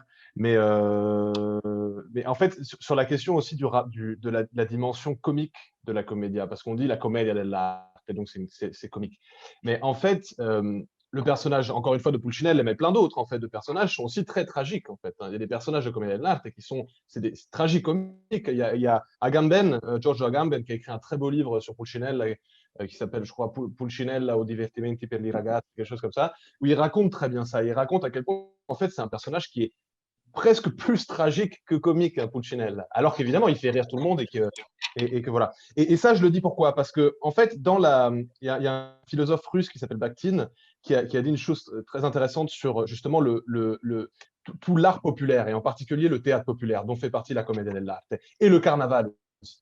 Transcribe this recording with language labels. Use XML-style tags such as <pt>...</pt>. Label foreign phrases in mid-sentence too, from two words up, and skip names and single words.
<fr>Mais en fait, sur la question aussi de la dimension comique de la comédia, parce qu'on dit la</fr> <it>commedia dell'arte,</it> <fr>et donc c'est comique. Mais en fait, le personnage, encore une fois, de Pulcinella, mais plein d'autres, en fait, de personnages sont aussi très tragiques, en fait. Il y a des personnages de</fr> <it>commedia dell'arte</it> <fr>qui sont des tragicomiques. Il y a Agamben, Giorgio Agamben, qui a écrit un très beau livre sur Pulcinella, qui s'appelle, je crois, Pulcinella o divertimenti per i ragazzi, quelque chose comme ça, où il raconte très bien ça. Il raconte à quel point, en fait, c'est un personnage qui est presque plus tragique que comique, Pulcinella. Alors qu'évidemment, il fait rire tout le monde et que voilà. Et ça, je le dis pourquoi? Parce que, en fait, il y a un philosophe russe qui s'appelle Bakhtin qui a dit une chose très intéressante sur justement tout l'art populaire et en particulier le théâtre populaire, dont fait partie la</fr> <it>commedia dell'arte</it> <fr>et le carnaval aussi.</fr>